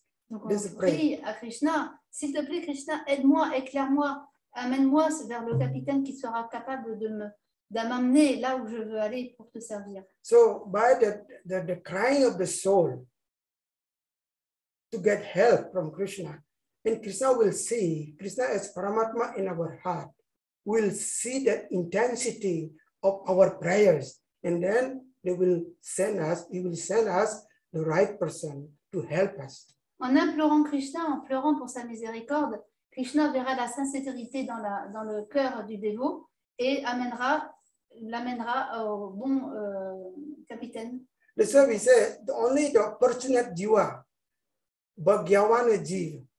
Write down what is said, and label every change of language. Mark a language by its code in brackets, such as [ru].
[fr] Donc on prie à Krishna, s'il te plaît Krishna, aide-moi, éclaire-moi, amène-moi vers le capitaine qui sera capable de m'amener là où je veux aller pour te servir. [en] So by the crying of the soul to get help from Krishna, and Krishna will see, Krishna as Paramatma in our heart, will see the intensity of our prayers, and then he will send us the right person to help us. [fr] En implorant Krishna, en pleurant pour sa miséricorde, Krishna verra la sincérité dans le cœur du dévot et l'amènera au bon capitaine. [en] That's why we say only the fortunate jiva, Bhagyavan jiva.